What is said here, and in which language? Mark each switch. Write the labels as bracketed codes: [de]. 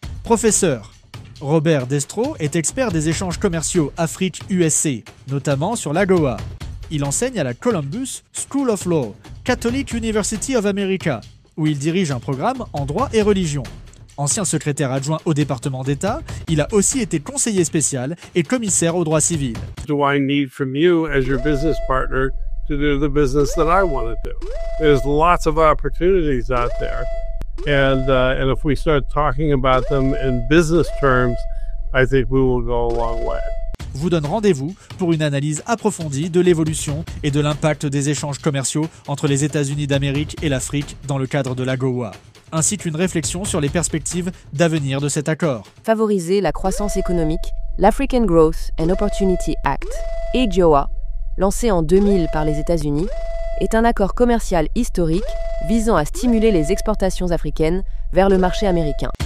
[fr] Professeur Robert Destro est expert des échanges commerciaux Afrique-USA, notamment sur l'AGOA. Il enseigne à la Columbus School of Law, Catholic University of America, où il dirige un programme en droit et religion. Ancien secrétaire adjoint au département d'État, il a aussi été conseiller spécial et commissaire au droit civil. [en] Do I need from you as your business partner to do the business that I want to do? There's lots of opportunities out there. And if we start talking about them in business terms, I think we will go a long way. [fr] Vous donne rendez-vous pour une analyse approfondie de l'évolution et de l'impact des échanges commerciaux entre les États-Unis d'Amérique et l'Afrique dans le cadre de l'AGOA, ainsi qu'une réflexion sur les perspectives d'avenir de cet accord. Favoriser la croissance économique, l'African Growth and Opportunity Act, AGOA, lancé en 2000 par les États-Unis, est un accord commercial historique visant à stimuler les exportations africaines vers le marché américain.